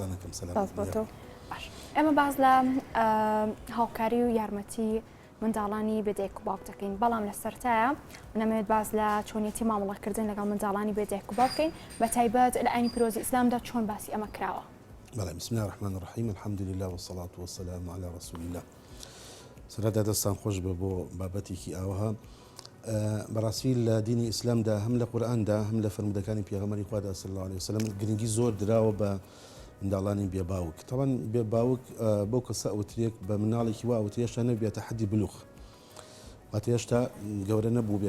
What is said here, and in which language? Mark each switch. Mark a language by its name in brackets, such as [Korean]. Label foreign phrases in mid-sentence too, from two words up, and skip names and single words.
[Central Kurdish] ئێمە باز لە هاوکاری و یارمەتی منداڵانی بێدایک و باوک دەکەین بەڵام لە سەرتایە نەمەوێت باز لە چۆنیەتی مامەڵەکردن لەگەڵ منداڵانی بێدایک و باوک بکەین بە تایبەت لە ئاینی پیرۆزی ئیسلامدا چۆن باسی ئەمە کراوە. [Arabic] بەڵێ بسم الله الرحمن الرحیم الحمد لله والصلاة والسلام على رسول الله. [Central Kurdish] سەرەتا دەستان خۆش بە بۆ بابەتێکی ئاوەها بەڕاستی لە دینی ئیسلامدا هەم لە قورئاندا هەم لە فەرمودەکانی پێغەمبەری خوادا [Arabic] صلی الله عليه وسلم [Central Kurdish] گرنگی زۆر دراوە بە منداڵانی بێباوک طبعا بێباوک بۆ کەسە ئەوترێک بە مناڵێکی وا ئەوترێشتا نەبێتە حەدی بلوغ واتە هێشتا گەورە نەبوو بێت